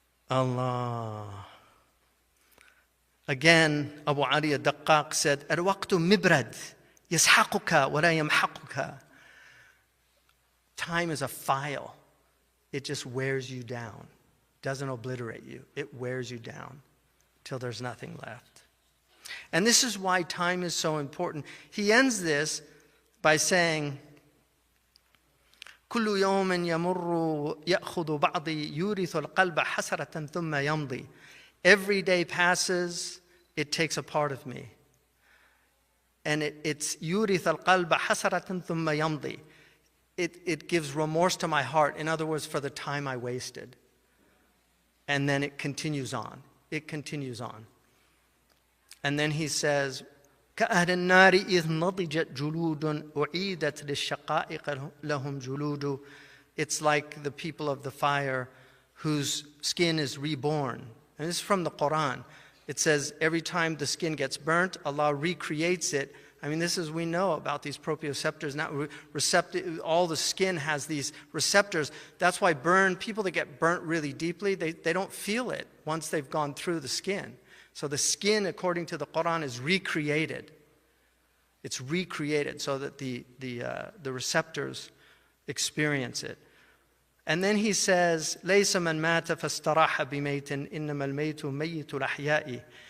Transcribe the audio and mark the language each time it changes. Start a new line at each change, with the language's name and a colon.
English: Allah. Again, Abu Ali al-Daqqaq said,
Arabic: الوقت مبرد يسحقك ولا يمحقك.
English: Time is a file. It just wears you down. Doesn't obliterate you. It wears you down till there's nothing left. And this is why time is so important. He ends this by saying,
Arabic: كل يوم يمر يأخذ بعضي يورث القلب حسرة ثم يمضي.
English: Every day passes, it takes a part of me. And it's
Arabic: يورث القلب حسرة ثم يمضي.
English: It gives remorse to my heart. In other words, for the time I wasted. And then it continues on. It continues on. And then he says,
Arabic: كأهل النار إذ نضجت جلود أعيدت للشقائق لهم جلود.
English: It's like the people of the fire whose skin is reborn. And this is from the Quran. It says every time the skin gets burnt, Allah recreates it. I mean, this is, we know about these proprioceptors. Now, all the skin has these receptors. That's why people that get burnt really deeply, they don't feel it once they've gone through the skin. So the skin, according to the Quran, is recreated. It's recreated so that the receptors experience it. And then he says,
Arabic: لَيْسَ مَنْ مَاتَ فَاسْتَرَاحَ بِمَيْتٍ إِنَّمَا الْمَيْتُ مَيِّتُ الْأَحْيَاءِ.